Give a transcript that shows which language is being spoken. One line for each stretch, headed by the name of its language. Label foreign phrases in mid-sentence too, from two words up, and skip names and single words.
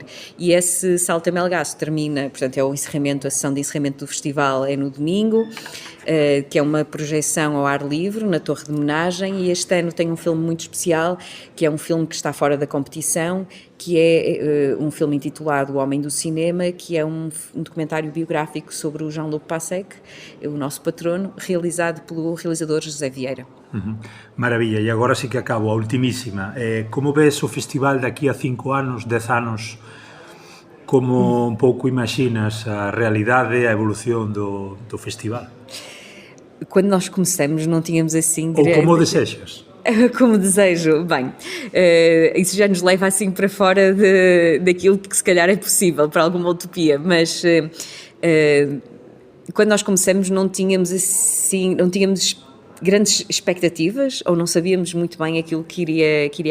Portuguese: E esse Salto a Melgaço termina, portanto é a sessão de encerramento do festival é no domingo, que é uma projeção ao ar livre na Torre de Homenagem, e este ano tem um filme muito especial, que é um filme que está fora da competição, que é um filme intitulado O Homem do Cinema, que é um documentário biográfico sobre o Jean-Luc Passec, o nosso patrono, realizado pelo realizador José Vieira. Maravilha,
Galician: e agora sí que acabo, a ultimísima. Como ves o festival daqui a 5 anos, 10 anos? Como un pouco imaginas a realidade e a evolución do festival?
Portuguese: Quando nós começamos não tínhamos assim...
Galician: Ou como desexas?
Portuguese: Como desejo, bem, isso já nos leva assim para fora daquilo que se calhar é possível para alguma utopia, mas quando nós começamos não tínhamos grandes expectativas ou não sabíamos muito bem aquilo que iria